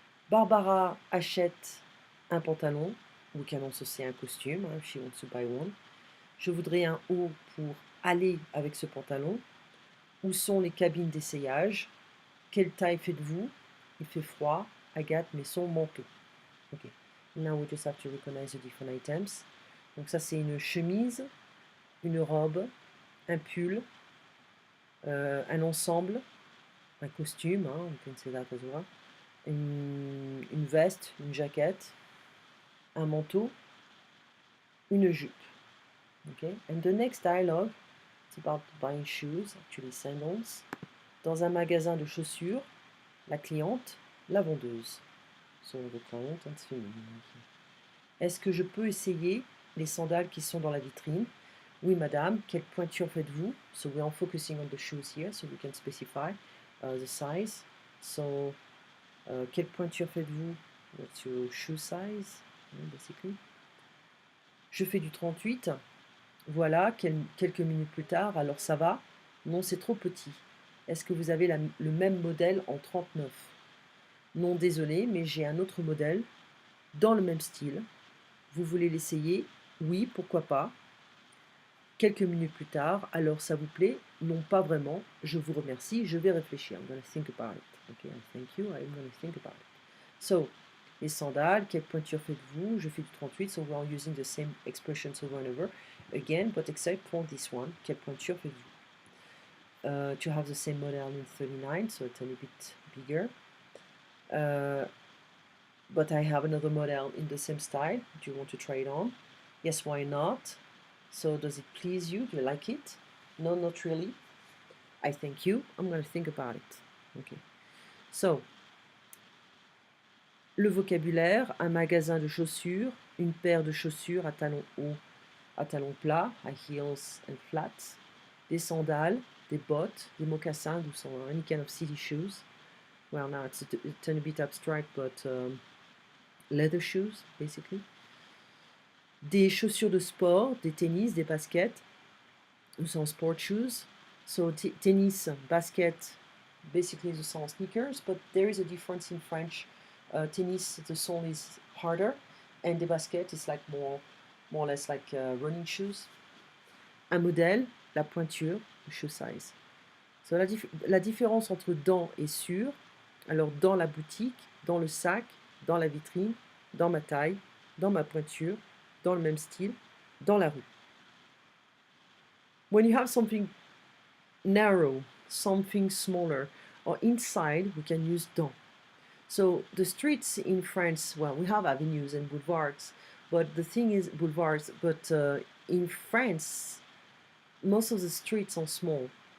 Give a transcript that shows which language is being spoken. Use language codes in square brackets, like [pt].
[fr] Barbara achète un pantalon. [en] We can also say [fr] un costume, [en] if she wants to buy one. [fr] Je voudrais un haut pour aller avec ce pantalon. Où sont les cabines d'essayage? Quelle taille faites-vous? Il fait froid. Agathe met son manteau. Ok. [en] Now we just have to recognize the different items. [fr] Donc ça c'est une chemise, une robe, un pull, un ensemble, un costume, hein, [en] on can say that as well, [fr] une veste, une jaquette, un manteau, une jupe. [en] Okay? And the next dialogue, it's about buying shoes, actually sandals. [fr] Dans un magasin de chaussures, la cliente, la vendeuse. [en] So the client and féminin. [fr] Est-ce que je peux essayer les sandales qui sont dans la vitrine? Oui, madame. Quelle pointure faites-vous? [en] So we are focusing on the shoes here, so we can specify the size. [fr] So, quelle pointure faites-vous? [en] What's your shoe size, basically? [fr] Je fais du 38. Voilà, quelques minutes plus tard. Alors ça va? Non, c'est trop petit. Est-ce que vous avez le même modèle en 39? Non, désolé, mais j'ai un autre modèle dans le même style. Vous voulez l'essayer? Oui, pourquoi pas. Quelques minutes plus tard, alors ça vous plaît? Non, pas vraiment. Je vous remercie, je vais réfléchir. [en] I'm going to think about it. Okay, thank you, I'm going to think about it. So, [fr] les sandales, quelle pointure faites-vous? Je fais du 38, [en] so we're using the same expressions over and over again, but except for this one. [fr] Quelle pointure faites-vous? [en] To have the same model in 39, so it's a little bit bigger. But I have another model in the same style. Do you want to try it on? Yes, why not? So does it please you? Do you like it? No, not really. I thank you. I'm going to think about it. Okay. [fr] So, le vocabulaire, un magasin de chaussures, une paire de chaussures à talons hauts, à talons plats, [en] high heels and flats, [fr] des sandales, des bottes, des mocassins, [en] or any kind of city shoes. Well, now it's a bit abstract, but leather shoes, basically. [fr] Des chaussures de sport, des tennis, des baskets, [en] some sport shoes. So tennis, basket, basically the sole sneakers, but there is a difference in French. Tennis, the sole is harder, and the basket is like more or less like running shoes. [fr] Un modèle, la pointure, [en] the shoe size. [fr] So la différence entre dans et sur, alors dans la boutique, dans le sac, dans la vitrine, dans ma taille, dans ma pointure, dans le même style, dans la rue. [en] When you have something narrow, something smaller, or inside, we can use dans. So the streets in France, well, we have avenues and boulevards, but the thing is boulevards, but in France, most of the streets are small.